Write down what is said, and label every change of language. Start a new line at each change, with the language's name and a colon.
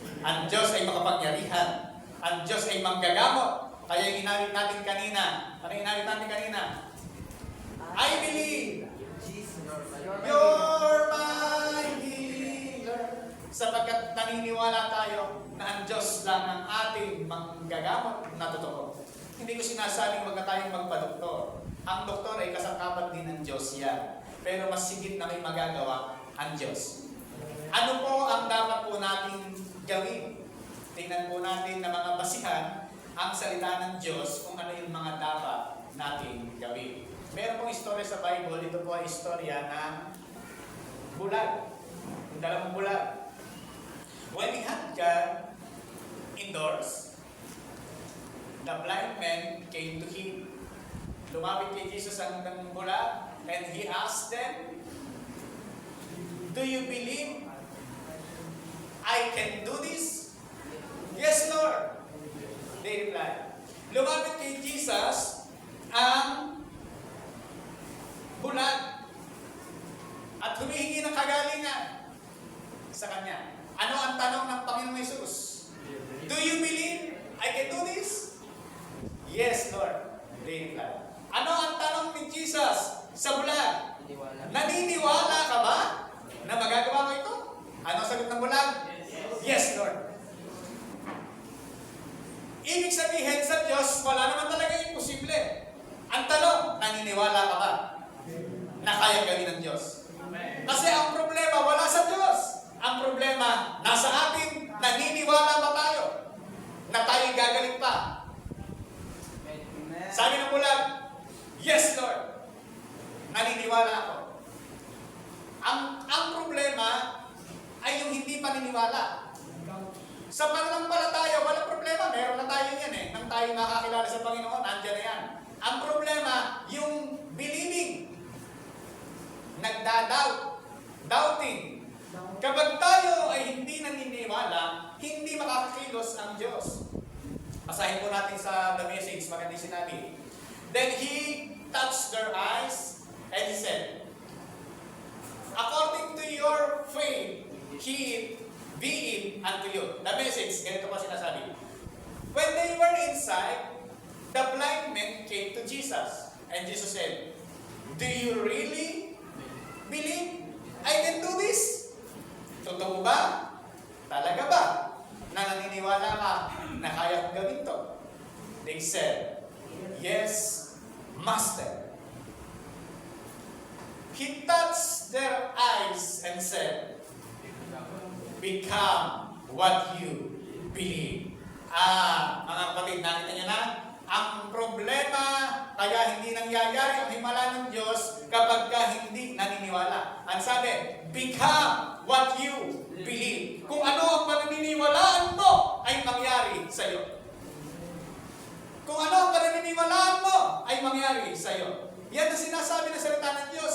Filipino: Ang Diyos ay makapangyarihan. Ang Diyos ay manggagamot. Kaya yung inawit natin kanina. Ano yung inawit natin kanina?
English: I believe you're my healer.
Filipino: Sapagkat naniniwala tayo na ang Diyos lang ang ating manggagamot na totoo. Hindi ko sinasabing wag na tayong magpa-doktor. Ang doktor ay kasangkapan din ng Diyos yan. Pero mas sigit na may magagawa ang Diyos. Ano po ang dapat po natin gawin? Tingnan po natin na mga basihan ang salita ng Diyos kung ano yung mga dapat natin gawin. Meron pong istorya sa Bible, ito po ay istorya ng bulag. Yung dalawang bulag.
English: When he had God indoors, the blind man came to him.
Filipino: Lumapit kay Jesus ang bulag
English: and he asked them, do you believe I can do this? Yes, Lord. They replied.
Filipino: Lumapit kay Jesus ang bulag at humihingi ng kagalingan sa kanya. Ano ang tanong ng Panginoong Hesus?
English: Do you believe I can do this? Yes, Lord. They replied.
Filipino: Ano ang tanong ni Jesus sa bulag? Naniniwala ka ba na magagawa ko ito? Ano ang sagot ng bulag?
English: Yes, Lord.
Filipino: Ibig sabihin sa Diyos, wala naman talaga imposible. Ang tanong, naniniwala ka ba na kaya gawin ng Diyos? Kasi ang problema, wala sa Diyos. Ang problema, nasa atin, naniniwala ba tayo na tayo gagaling pa? Sabi ng bulag,
English: yes, Lord.
Filipino: Naniniwala ako. Ang problema ay yung hindi paniniwala. Sa pananampalataya, walang problema. Meron na tayo yan eh. Nang tayo nakakilala sa Panginoon, andyan na yan. Ang problema, yung believing. Nagda-doubt. Doubting. Kapag tayo ay hindi naniniwala, hindi makakakilos ang Diyos. Basahin po natin sa The Message, maganda sinabi.
English: Then He touched their eyes and He said, according to your faith, be it unto you. The Message,
Filipino: ganito po sinasabi.
English: When they were inside, the blind men came to Jesus. And Jesus said, do you really believe I can do this?
Filipino: Totoo ba? Talaga ba? Na naniniwala ka na kaya kong gawin to?
English: They said, yes, Master. He touched their eyes and said, become what you believe.
Filipino: Mga kapatid, nakita niyo na? Ang problema, kaya hindi nangyayari ang himala ng Diyos kapag ka hindi naniniwala. Ang sabi,
English: become what you believe.
Filipino: Kung ano ang pananiniwalaan mo ay mangyari sa iyo. Kung ano ang pananiniwalaan mo ay mangyari sa iyo. Yan ang sinasabi ng salita ng Diyos.